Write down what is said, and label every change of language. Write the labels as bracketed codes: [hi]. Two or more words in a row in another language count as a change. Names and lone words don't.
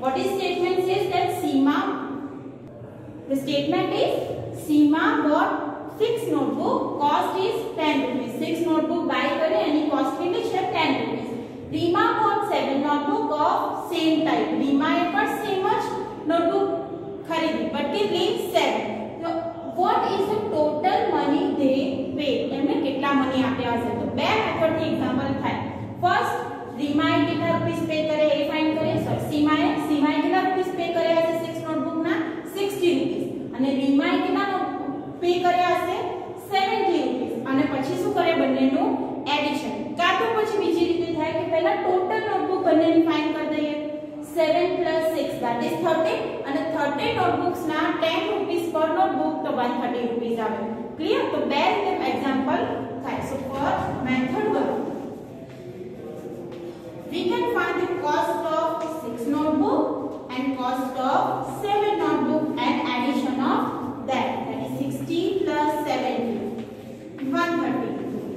[en] What is statement says that the statement is Seema got 6 notebook, cost is ₹10. [hi] 6 [en] notebook buy [hi] करे यानी cost कितनी है ₹10. Reema got 7 notebook of same type. Reema एक बार [en] same notebook [hi] खरीदी but के leave 7. [en] So what is the total money they paid? [gu] એમને કેટલા મની આપ્યા હશે? તો બે મેથડ થી એક્ઝામ્પલ થાય. ફર્સ્ટ રીમાએ કેટલા [en] rupees pay [gu] કરે એ ફાઇન્ડ કરે. સોરી સીમાએ કેટલા [en] rupees pay [gu] કર્યા હશે 6 નોટબુક ના? 60 રૂપીસ. અને રીમાએ કેટલા પે કર્યા હશે 70 રૂપીસ. અને પછી શું કરે બંનેનું એડિશન. કાં તો પછી બીજી રીતે થાય કે પહેલા [en] total notebook [gu] બંનેની ફાઇન્ડ કરી દઈએ. [en] 7 plus 6 that is 30 and 30 notebooks na 10 rupees per notebook to 130 rupees આવે. [gu] Clear? તો બે રીતે example થાય. [en] So for method 1 we can find the cost of 6 notebook and cost of 7 notebook and addition of that is 60 plus 70 130.